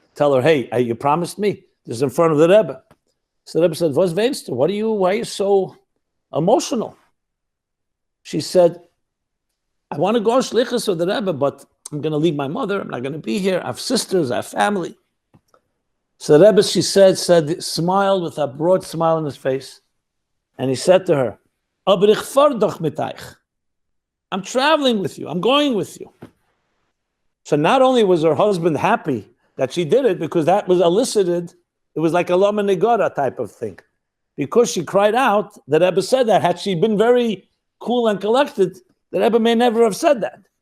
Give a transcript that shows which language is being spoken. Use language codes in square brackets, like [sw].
[en] Tell her, hey, you promised me. This is in front of the Rebbe. So the Rebbe said, [yi] "Was weinst du? [en] Why are you so emotional?" She said, "I want to go on shlichus with the Rebbe, but I'm going to leave my mother. I'm not going to be here. I have sisters. I have family." So the Rebbe, she said, smiled with a broad smile on his face. And he said to her, [yi] "Aber ich fahr doch mit euch." [en] I'm traveling with you. I'm going with you. So not only was her husband happy that she did it, because that was elicited, it was like a lama negara type of thing. Because she cried out, the Rebbe said that. Had she been very cool and collected, the Rebbe may never have said that.